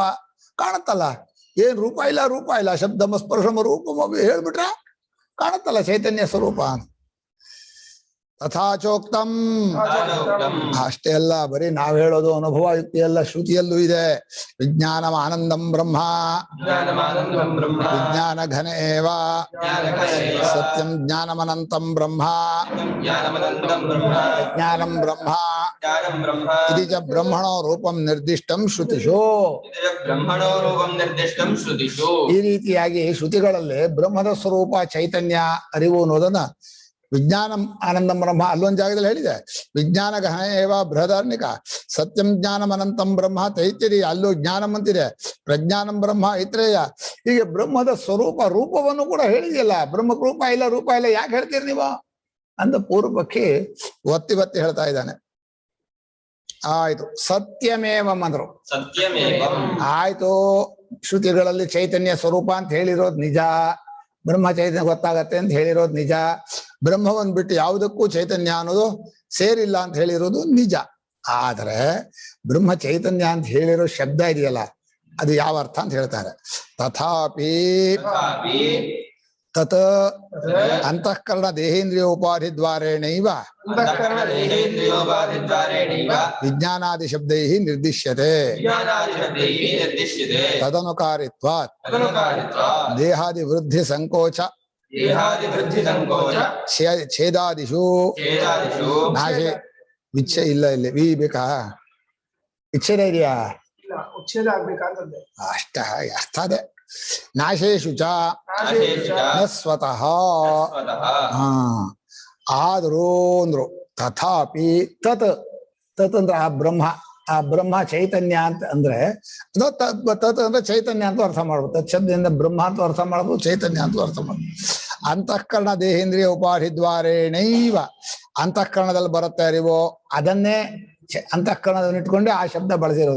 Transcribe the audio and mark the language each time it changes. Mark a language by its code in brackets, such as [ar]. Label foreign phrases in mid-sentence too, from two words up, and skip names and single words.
[kn] ಕಾಣುತ್ತಲ್ಲ, ಏನ್ ರೂಪ ಇಲ್ಲ, ರೂಪ ಇಲ್ಲ, [sa] ಶಬ್ದಮ ಸ್ಪರ್ಶಮ ರೂಪಮ [kn] ಹೇಳ್ಬಿಟ್ರೆ ಕಾಣುತ್ತಲ್ಲ ಚೈತನ್ಯ ಸ್ವರೂಪ. [sa] ತಥಾಚೋಕ್ತಂ ತಾಚೋಕ್ತಂ [kn] ಅಷ್ಟೇ ಅಲ್ಲ, ಬರೀ ನಾವ್ ಹೇಳೋದು ಅನುಭವ ಯುಕ್ತಿ ಎಲ್ಲ, ಶ್ರುತಿಯಲ್ಲೂ ಇದೆ. [sa] ವಿಜ್ಞಾನಂ ಆನಂದಂ ಬ್ರಹ್ಮ ಜ್ಞಾನಮಾನಂದಂ ಬ್ರಹ್ಮ ವಿಜ್ಞಾನ ಘನ ಏವ ಜ್ಞಾನಘನೈವ ಸತ್ಯಂ ಜ್ಞಾನಮನಂತಂ ಬ್ರಹ್ಮ ಜ್ಞಾನಮನಂತಂ ಬ್ರಹ್ಮ ಜ್ಞಾನಂ ಬ್ರಹ್ಮ ಜ್ಞಾನಂ ಬ್ರಹ್ಮ ಇತಿ ಚ ಬ್ರಹ್ಮಣೋ ರೂಪಂ ನಿರ್ದಿಷ್ಟಂ ಶ್ರುತಿಷು. ಇದರ ಬ್ರಹ್ಮಣೋ ರೂಪಂ ನಿರ್ದಿಷ್ಟಂ ಶ್ರುತಿಷು. [kn] ಈ ರೀತಿಯಾಗಿ ಶ್ರುತಿಗಳಲ್ಲಿ ಬ್ರಹ್ಮದ ಸ್ವರೂಪ ಚೈತನ್ಯ ಅರಿವು ಅನ್ನೋದನ್ನ [sa] ವಿಜ್ಞಾನಂ ಆನಂದಂ ಬ್ರಹ್ಮ [kn] ಅಲ್ಲೊಂದು ಜಾಗದಲ್ಲಿ ಹೇಳಿದೆ. [sa] ವಿಜ್ಞಾನ ಘನ ಏವ ಬೃಹದಾರ್ಣಿಕ ಸತ್ಯಂ ಜ್ಞಾನಂ ಅನಂತಂ ಬ್ರಹ್ಮ ತೈತಿರಿ, [kn] ಅಲ್ಲೂ ಜ್ಞಾನಂ ಅಂತಿದೆ. [sa] ಪ್ರಜ್ಞಾನಂ ಬ್ರಹ್ಮ ಐತ್ರೇಯ. [kn] ಹೀಗೆ ಬ್ರಹ್ಮದ ಸ್ವರೂಪ ರೂಪವನ್ನು ಕೂಡ ಹೇಳಿದೆಯಲ್ಲ. ಬ್ರಹ್ಮಕ್ಕೆ ರೂಪ ಇಲ್ಲ, ರೂಪ ಇಲ್ಲ, ಯಾಕೆ ಹೇಳ್ತೀರಿ ನೀವು ಅಂತ ಪೂರ್ವ ಪಕ್ಷಿ ಒತ್ತಿ ಒತ್ತಿ ಹೇಳ್ತಾ ಇದ್ದಾನೆ. ಆಯ್ತು, ಸತ್ಯಮೇವಂ ಅಂದ್ರು. [sa] ಸತ್ಯಮೇವಂ [kn] ಆಯ್ತು, ಶ್ರುತಿಗಳಲ್ಲಿ ಚೈತನ್ಯ ಸ್ವರೂಪ ಅಂತ ಹೇಳಿರೋದು ನಿಜ, ಬ್ರಹ್ಮ ಚೈತನ್ಯ ಗೊತ್ತಾಗತ್ತೆ ಅಂತ ಹೇಳಿರೋದು ನಿಜ, ಬ್ರಹ್ಮವನ್ನು ಬಿಟ್ಟು ಯಾವುದಕ್ಕೂ ಚೈತನ್ಯ ಅನ್ನೋದು ಸೇರಿಲ್ಲ ಅಂತ ಹೇಳಿರೋದು ನಿಜ. ಆದ್ರೆ ಬ್ರಹ್ಮ ಚೈತನ್ಯ ಅಂತ ಹೇಳಿರೋ ಶಬ್ದ ಇದೆಯಲ್ಲ, ಅದು ಯಾವ ಅರ್ಥ ಅಂತ ಹೇಳ್ತಾರೆ. [sa] ತಥಾಪಿ ತಥಾಪಿ ತತ್ ಅಂತಃಕರಣ ದೇಹೇಂದ್ರಿಯ ಉಪಾಧಿ ದ್ವಾರೇಣೈವ ಅಂತಃಕರಣ ದೇಹೇಂದ್ರಿಯೋಪಾಧಿದ್ವಾರೇಣೈವ ವಿಜ್ಞಾನಾದಿ ಶಬ್ದೈ ನಿರ್ದಿಶ್ಯತೆ ಜ್ಞಾನಾದಿಶಬ್ದೈಃ ನಿರ್ದಿಶ್ಯತೆ. ತದನುಕಾರಿತ್ವಾತ್ ತದನುಕಾರಿತ್ವಾತ್ ದೇಹಾದಿ ವೃದ್ಧಿ ಸಂಕೋಚ ದೇಹಾದಿವೃದ್ಧಿ ಸಂಕೋಚ ಛೇದಾದಿಷು ಛೇದಾದಿಷು [kn] ನಾಶೆ ಇಚ್ಛೆ ಇಲ್ಲ, ಇಲ್ಲಿ ವಿ ಬೇಕಾ, ಇಚ್ಛೆನೇ ಇದೆಯಾ? ಇಲ್ಲ, ಉಚ್ಛೇದ ಆಗ್ಬೇಕಂತಂದೆ. ಅಷ್ಟ ಅರ್ಥ ಅದೇ. [sa] ನಾಶೇಶು ಚ ನಾಶೇಷು ಚ ನ ಸ್ವತಃ. ಸ್ವತಃ. [kn] ಹಾ ಆದ್ರೂ ಅಂದ್ರು. [sa] ತಥಾಪಿ ತತ್ [kn] ತತ್ ಅಂದ್ರೆ ಆ ಬ್ರಹ್ಮ ಚೈತನ್ಯ ಅಂತ ಅಂದ್ರೆ ತತ್ ಅಂದ್ರೆ ಚೈತನ್ಯ ಅಂತ ಅರ್ಥ ಮಾಡ್ಬೋದು. ತತ್ ಶಬ್ದದಿಂದ ಬ್ರಹ್ಮ ಅಂತ ಅರ್ಥ ಮಾಡ್ಬೋದು, ಚೈತನ್ಯ ಅಂತ ಅರ್ಥ ಮಾಡ್ಬೋದು. [sa] ಅಂತಃಕರಣ ದೇಹೇಂದ್ರಿಯ ಉಪಾಧಿ ದ್ವಾರೇಣೈವ [kn] ಅಂತಃಕರಣದಲ್ಲಿ ಬರುತ್ತೆ ಅರಿವು, ಅದನ್ನೇ ಅಂತಃಕರಣದಲ್ಲಿ ಇಟ್ಕೊಂಡೆ ಆ ಶಬ್ದ ಬಳಸಿರೋದು.